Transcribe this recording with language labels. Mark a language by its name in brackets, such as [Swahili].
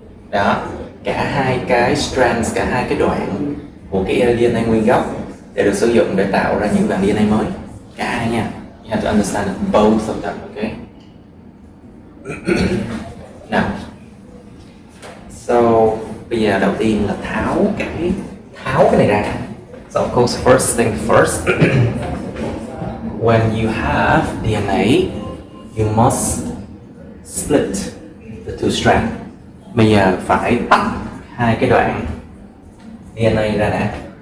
[Vietnamese] Đó, cả hai cái strands, cả hai cái đoạn của cái DNA nguyên gốc để được sử dụng để tạo ra những đoạn DNA mới. Cả hai nha. [English] You have to understand both of them, okay? [Vietnamese] Nào. So, bây giờ đầu tiên là tháo cái này ra. [English] So of course, first thing first, when you have DNA, you must split the two strands. [Vietnamese] Bây giờ phải tách hai cái đoạn DNA ra đã.